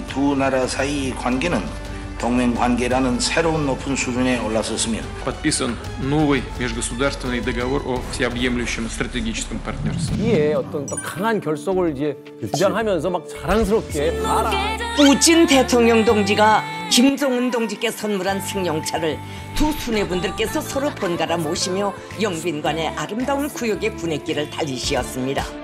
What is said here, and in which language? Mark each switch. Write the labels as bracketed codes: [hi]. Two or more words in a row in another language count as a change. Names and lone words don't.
[ko] 두 나라 사이 관계는 동맹 관계라는 새로운 높은 수준에 올라섰으며 [ru] подписан новый межгосударственный договор о всеобъемлющем стратегическом партнерстве. [ko] 이에 어떤 또 강한 결속을 이제 주장하면서 막 자랑스럽게 봐라. putin 대통령 동지가 김정은 동지께 선물한 승용차를 두 수뇌분들께서 서로 번갈아 모시며 영빈관의 아름다운 구역의 군эт길을 달리시었습니다.